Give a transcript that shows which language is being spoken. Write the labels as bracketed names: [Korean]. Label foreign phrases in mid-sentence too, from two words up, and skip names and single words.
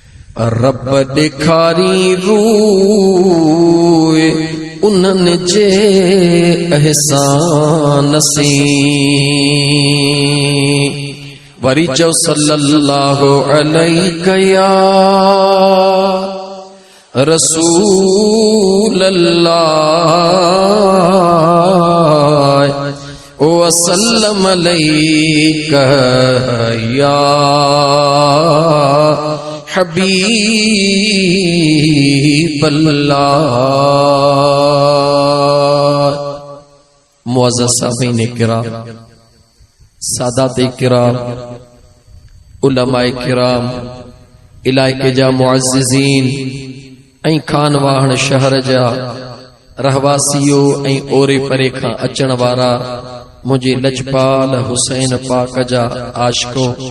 [Sindhi] रब ॾेखारी रूए उन्हनि जे एहसान से। वरी चओ [Arabic] صلى الله عليه يا رسول الله وسلم عليك يا حبيب الله. [Sindhi] मुअज़्ज़ज़ सामीन किराम, सादात किराम, उलमाए किराम, इलाइके जा मुअज़्ज़िज़ीन ऐं खानवाहन शहर जा रहवासियो ऐं ओरे परे खां अचण वारा मुंहिंजे लजपाल हुसैन पाक जा आशिको,